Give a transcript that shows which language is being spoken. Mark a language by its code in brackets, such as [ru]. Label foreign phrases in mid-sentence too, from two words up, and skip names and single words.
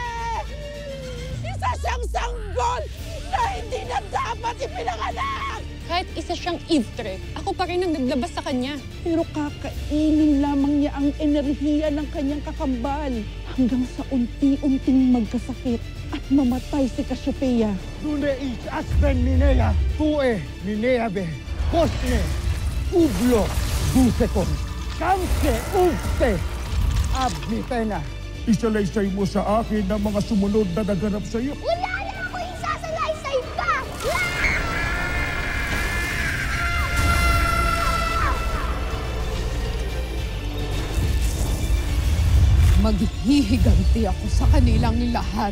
[tl] Isa siyang sanggol na hindi na dapat ipinanganak! Kahit isa siyang Eve, ako pa rin ang naglabas sa kanya. Pero kakainin lamang niya ang enerhiya ng kanyang kakambal hanggang sa unti-unting magkasakit at mamatay si Cassiopeia. Dune is aspen minea, tue mineabe, cosne, ublo, busekon, kamse, ugte, abmitena. Isalaysay mo sa akin ang mga sumunod na naganap sa iyo. Wala na ako isasalaysay pa! Maghihiganti ako sa kanilang lahat.